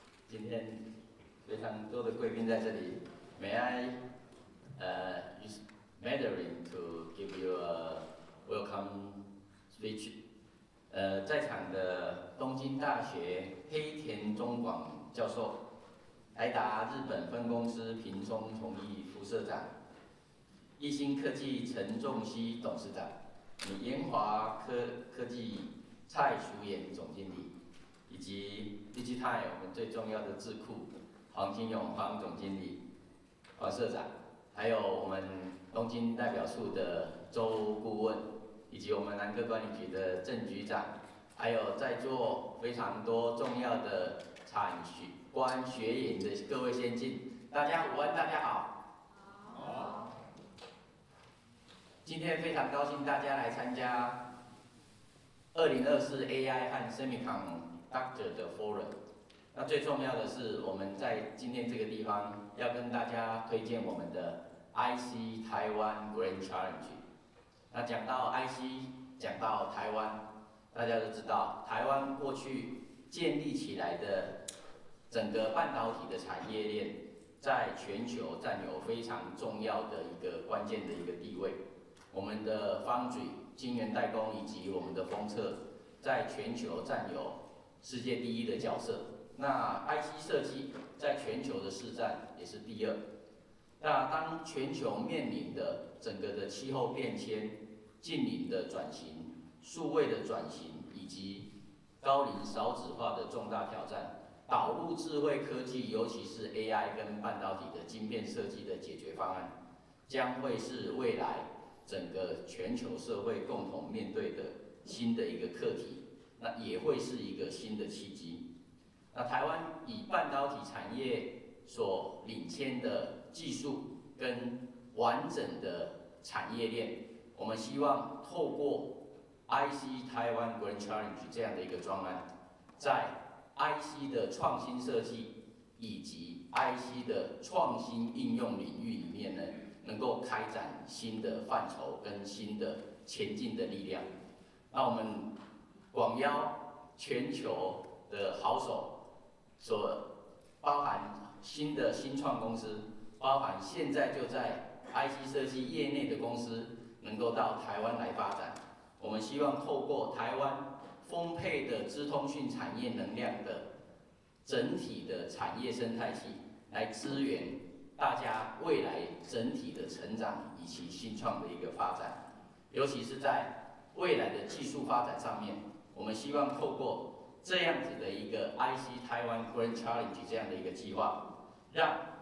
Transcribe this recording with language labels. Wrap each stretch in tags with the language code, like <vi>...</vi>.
<zh>今天非常多的贵宾在这里</zh> <en>，May I use Mandarin to give you a welcome speech？</en> <zh>在场的东京大学黑田中广教授，台达日本分公司平松崇义副社长。一兴科技陈仲熙董事长，研华科技蔡淑妍总经理，以及 Digitime 我们最重要的智库黄金永黄总经理、黄社长，还有我们东京代表处的周顾问，以及我们南科管理局的郑局长，还有在座非常多重要的产官学研的各位先进，大家午安，大家好。今天非常高兴大家来参加2024 AI 和 Semiconductor 的 Forum。那最重要的是，我们在今天这个地方要跟大家推荐我们的 IC 台湾 Grand Challenge。那讲到 IC， 讲到台湾，大家都知道，台湾过去建立起来的整个半导体的产业链，在全球占有非常重要的一个关键的一个地位。我们的 Foundry 晶圆代工以及我们的封测，在全球占有世界第一的角色。那 IC 设计在全球的市占也是第二。那当全球面临的整个的气候变迁、近邻的转型、数位的转型以及高龄少子化的重大挑战，导入智慧科技，尤其是 AI 跟半导体的晶片设计的解决方案，将会是未来整个全球社会共同面对的新的一个课题，那也会是一个新的契机。那台湾以半导体产业所领先的技术跟完整的产业链，我们希望透过 IC 台湾 Grand Challenge 这样的一个专案，在 IC 的创新设计以及 IC 的创新应用领域里面呢，能够开展新的范畴跟新的前进的力量。那我们广邀全球的好手，包含新创公司，包含现在就在 IC 设计业内的公司，能够到台湾来发展。我们希望透过台湾丰沛的资通讯产业能量的整体的产业生态系，来支援大家未来整体的成长以及新创的一个发展，尤其是在未来的技术发展上面，我们希望透过这样子的一个 IC 台湾 Grand Challenge 这样的一个计划，让</zh>